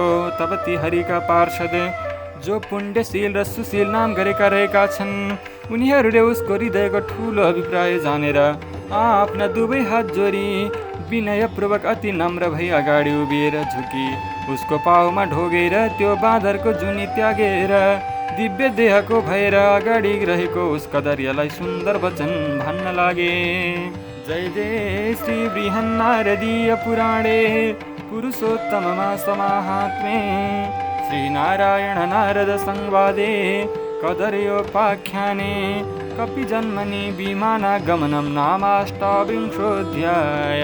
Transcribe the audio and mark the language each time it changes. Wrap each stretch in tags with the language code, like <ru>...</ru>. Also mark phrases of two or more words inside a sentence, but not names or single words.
<ne>तब ती हरिका पार्षद जो पुण्यशील र सुशील नाम गरेका रहेका छन्, उनीहरूले उसको हृदयको ठुलो अभिप्राय जानेर आफ्ना दुवै हात जोडी विनयपूर्वक अति नम्र भई अगाडि उभिएर झुकी उसको पाउमा ढोगेर त्यो बाँदरको जुनी त्यागेर दिव्य देहको भएर अगाडि रहेको उस कदरियालाई सुन्दर वचन भन्न लागे।</ne> <sa>जय जय श्री बृहन्नारदीय पुराणे पुरुषोत्तममा समाहात्म्ये श्री नारायण नारद संवादे कदर्योपाख्याने कपि जन्मनि विमानागमनं नामाष्टाविंशोऽध्याय।</sa>